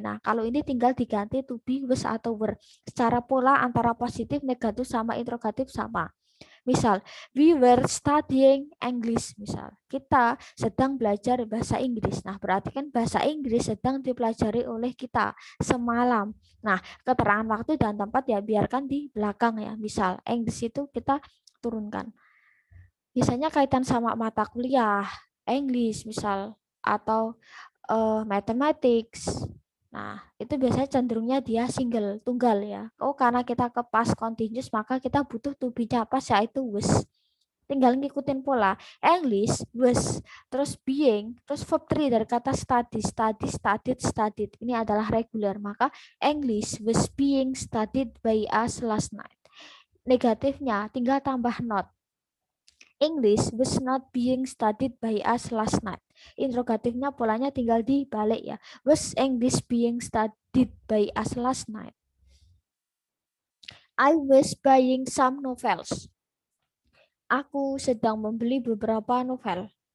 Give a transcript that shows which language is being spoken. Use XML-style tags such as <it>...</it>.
<id>Nah, kalau ini tinggal diganti to be, was, atau were. Secara pola antara positif, negatif, sama interrogatif sama. Misal,</id> <en>we were studying English.</en> <id>Misal, kita sedang belajar bahasa Inggris. Nah, berarti kan bahasa Inggris sedang dipelajari oleh kita semalam. Nah, keterangan waktu dan tempat ya biarkan di belakang ya. Misal, English itu kita turunkan. Biasanya kaitan sama mata kuliah, English misal, atau mathematics. Nah, itu biasanya cenderungnya dia single, tunggal ya. Oh, karena kita ke past continuous, maka kita butuh to be-nya apa, yaitu was. Tinggal ngikutin pola. English, was, terus being, terus verb 3 dari kata study, study, studied, studied. Ini adalah regular. Maka</id> <en>English was being studied by us last night.</en> <id>Negatifnya tinggal tambah not.</id> <en>English was not being studied by us last night.</en> <id>Interrogatifnya polanya tinggal dibalik ya.</id> <en>Was English being studied by us last night? I was buying some novels.</en> <id>Aku sedang membeli beberapa novel.</id>